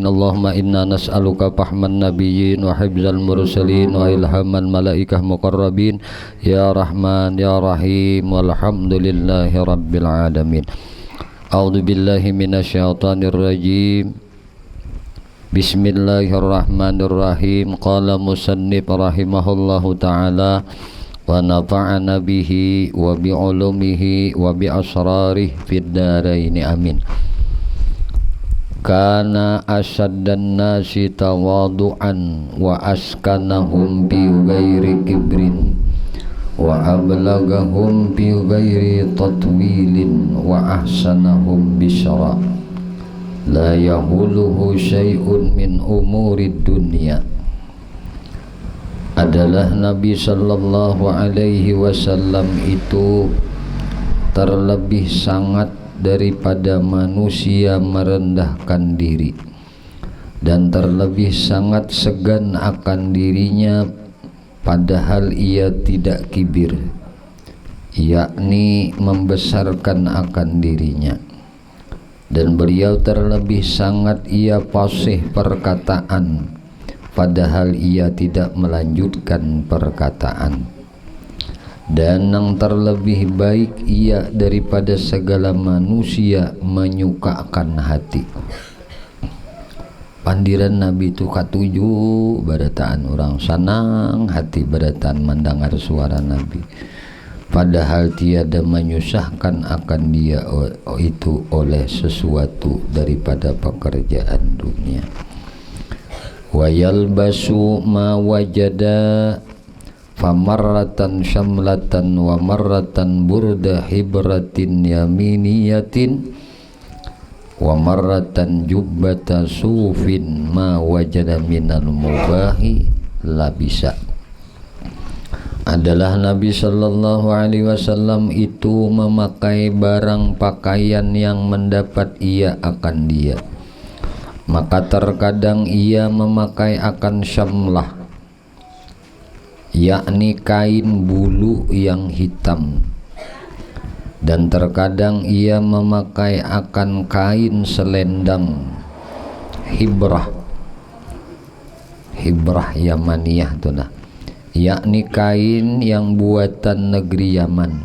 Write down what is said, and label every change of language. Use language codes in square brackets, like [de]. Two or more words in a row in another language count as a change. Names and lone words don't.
[ar] اللهم إنا نسألك فهم النبيين وحفظ المرسلين وإلهام الملائكة المقربين يا رحمن يا رحيم والحمد لله رب العالمين. أعوذ بالله من الشيطان الرجيم. بسم الله الرحمن الرحيم. قال المصنف رحمه الله تعالى ونفعنا به وبعلومه وبأسراره في الدارين آمين. كان أشد الناس تواضعا وأسكنهم بغير كبر وأبلغهم بغير تطويل وأحسنهم بشرا. لا يهوله شيء من أمور الدنيا. [ms] Adalah Nabi [ar] صلى الله عليه وسلم [ms] itu terlebih sangat daripada manusia merendahkan diri dan terlebih sangat segan akan dirinya padahal ia tidak kibir, yakni membesarkan akan dirinya. Dan beliau terlebih sangat ia fasih perkataan padahal ia tidak melanjutkan perkataan. Dan yang terlebih baik ia daripada segala manusia menyukakan hati. [bjn] Pandiran Nabi itu katuju barataan orang sanang hati barataan mendengar suara Nabi, padahal tiada menyusahkan akan dia itu oleh sesuatu daripada pekerjaan dunia. [ar] ويلبس ما وجد فمرة شملة ومرة بردة حبرة يمانية ومرة جبة صوف ما وجد من المباح لبس. [ms] Adalah Nabi [ar] صلى الله عليه وسلم [ms] itu memakai barang pakaian yang mendapat ia akan dia. Maka terkadang ia memakai akan syamlah, yakni kain bulu yang hitam, dan terkadang ia memakai akan kain selendang hibrah Yamaniyah itulah, yakni kain yang buatan negeri Yaman.